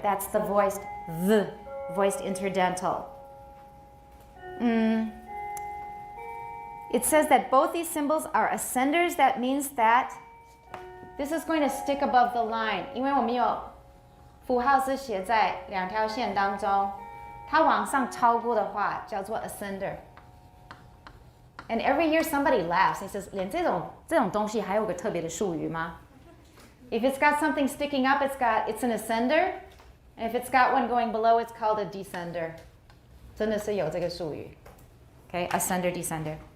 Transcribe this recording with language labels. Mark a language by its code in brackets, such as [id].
[en] That's the voiced V, voiced interdental. It says that both these symbols are ascenders. That means that this is going to stick above the line. [zh] 因为我们有符号是写在两条线当中，它往上超过的话叫做 ascender. [en] And every year somebody laughs. He says, [zh] 连这种东西还有个特别的术语吗? [en] If it's got something sticking up, it's an ascender. And if it's got one going below, it's called a descender. [zh] 真的是有这个术语. [en] Okay, ascender, descender.